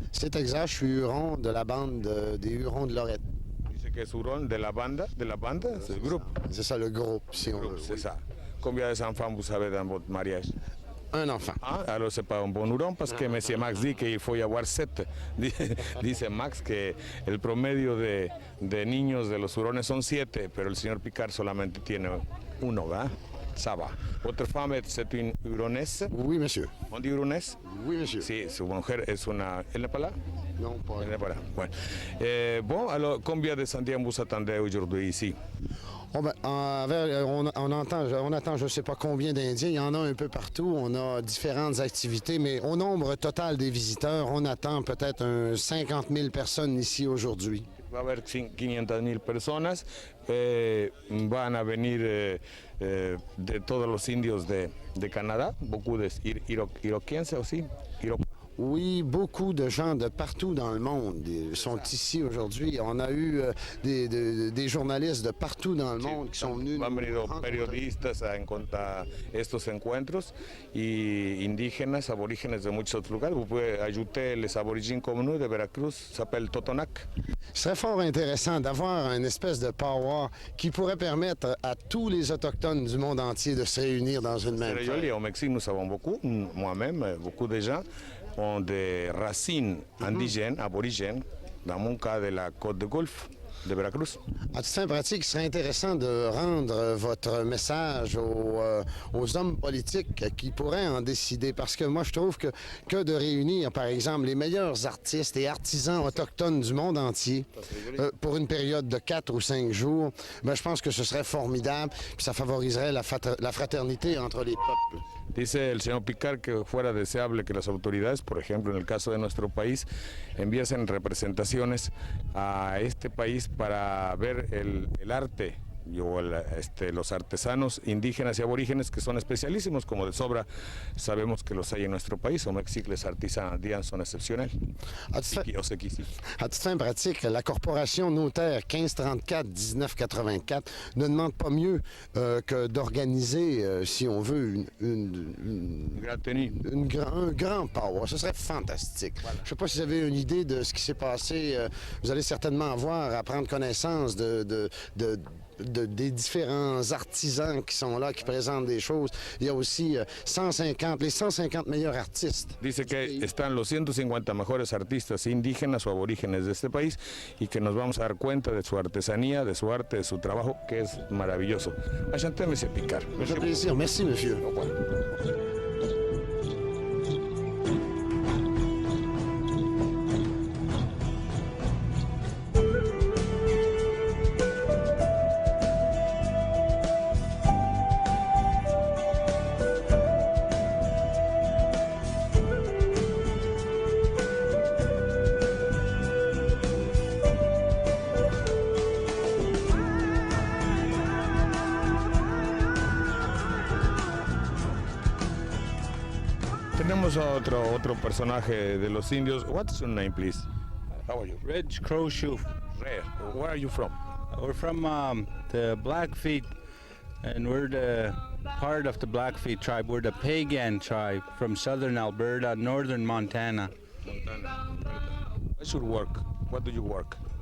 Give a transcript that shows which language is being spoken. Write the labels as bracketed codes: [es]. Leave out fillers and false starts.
[fr] C'est exact, je suis Huron de la bande des Hurons de Lorette. [es] Dice que es Huron de la banda, [fr] c'est le groupe. C'est ça, le groupe, si on veut. C'est ça. Combien d'enfants vous avez dans votre mariage? Un enfant. Ah, alors c'est pas un bon Huron parce que Monsieur Max dit qu'il faut y avoir 7. [es] Dice Max que el promedio de niños de los hurones son 7, pero el señor Picard solamente tiene 1, ¿verdad? [fr] Ça va. Votre femme c'est une huronesse? Oui, monsieur. On dit huronesse? Oui, monsieur. [es] Sí, su mujer es una... [fr] ¿Elle n'est pas là? Non, pas. Elle n'est pas là. [es] Bueno. [fr] Bon, alors combien de Indiens vous attendez aujourd'hui ici? Oh ben, on attend je ne sais pas combien d'Indiens. Il y en a un peu partout. On a différentes activités, mais au nombre total des visiteurs, on attend peut-être 50 000 personnes ici aujourd'hui. [es] Va a haber 500,000 personas, van a venir de todos los indios de Canadá, [fr] beaucoup de iroquenses aussi. Oui, beaucoup de gens de partout dans le monde sont ici aujourd'hui. On a eu des journalistes de partout dans le monde qui sont venus. [es] Han venido periodistas a estos encuentros y indígenas, aborígenes de muchos otros lugares. [fr] Vous pouvez ajouter les aborigines comme nous de Veracruz, s'appelle Totonac. Ce serait fort intéressant d'avoir une espèce de powwow qui pourrait permettre à tous les Autochtones du monde entier de se réunir dans une même fête. Au Mexique, nous savons beaucoup, moi-même, beaucoup de gens ont des racines indigènes, aborigènes, dans mon cas de la côte de Golfe de Veracruz. À toute fin pratique, il serait intéressant de rendre votre message aux hommes politiques qui pourraient en décider, parce que moi, je trouve que de réunir, par exemple, les meilleurs artistes et artisans autochtones du monde entier pour une période de 4 ou 5 jours, ben, je pense que ce serait formidable, puis ça favoriserait la fraternité entre les peuples. [es] Dice el señor Picard que fuera deseable que las autoridades, por ejemplo, en el caso de nuestro país, enviasen representaciones a este país para ver el arte o los artesanos indígenas y aborígenes que son especialísimos, como de sobra sabemos que los hay en nuestro país. [fr] Au Mexique, les artisans indiens sont exceptionnels. À toute fin pratique, la corporation notaire 1534-1984 ne demande pas mieux que d'organiser, si on veut, un grand powwow. Ce serait fantastique. Voilà. Je ne sais pas si vous avez une idée de ce qui s'est passé. Vous allez certainement avoir à prendre connaissance des différents artisans qui sont là, qui présentent des choses. Il y a aussi les 150 meilleurs artistes. [es] Dice que están los 150 mejores artistas indígenas o aborígenes de este país y que nos vamos a dar cuenta de su artesanía, de su arte, de su trabajo, que es maravilloso. [fr] Enchanté, monsieur Picard. [es] Mucho [fr] plaisir. Merci, monsieur. Au revoir. [es] Tenemos a otro personaje de los indios. [en] What's your name, please? How are you? Reg Crowshoe. Red. Where are you from? We're from the Blackfeet, and we're the part of the Blackfeet tribe. We're the Pagan tribe from southern Alberta, northern Montana. What's your work? What do you work?